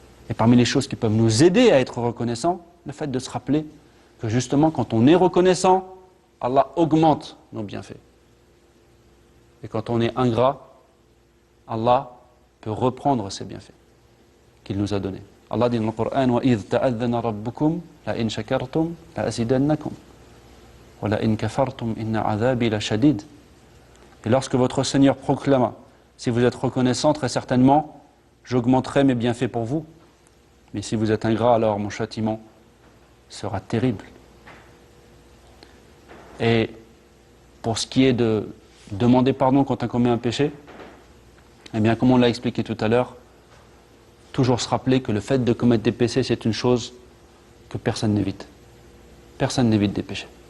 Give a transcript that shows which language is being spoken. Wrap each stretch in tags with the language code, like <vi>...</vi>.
<fr>Et parmi les choses qui peuvent nous aider à être reconnaissants, le fait de se rappeler que justement, quand on est reconnaissant, Allah augmente nos bienfaits. Et quand on est ingrat, Allah peut reprendre ses bienfaits qu'il nous a donnés. Allah dit dans le Coran</fr> <ar>وَإِذْ تَأَذَّنَ رَبُّكُمْ لَإِنْ شَكَرْتُمْ لَأَزِيدَنَّكُمْ وَلَإِنْ كَفَرْتُمْ إِنَّ عَذَابِي لَشَدِيدٌ.</ar> <fr>Et lorsque votre Seigneur proclama, si vous êtes reconnaissant, très certainement, j'augmenterai mes bienfaits pour vous. Mais si vous êtes ingrat, alors mon châtiment sera terrible. Et pour ce qui est de demander pardon quand on commet un péché, eh bien, comme on l'a expliqué tout à l'heure, toujours se rappeler que le fait de commettre des péchés, c'est une chose que personne n'évite. Personne n'évite des péchés.</fr>